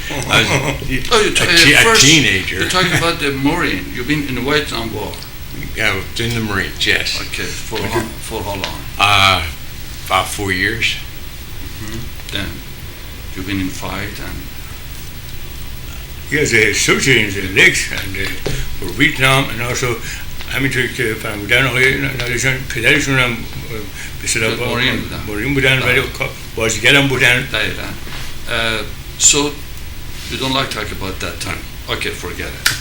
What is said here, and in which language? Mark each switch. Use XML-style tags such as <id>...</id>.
<en>I was a first, teenager. You're talking about the Marine. You've been in the Vietnam War. I was in the Marines, yes. Okay, for how long? About 4 years. Then you've been in fight and... Yes, soldier in the legs and for Vietnam and also</en> <fa>همینطور که فرمودن آقای نادرشان پدرشون هم به اصطلاح مارین بودن ولی بازیگر هم بودن. دقیقاً.</fa> <en>So you don't like talk about that time. Okay, forget it.</en>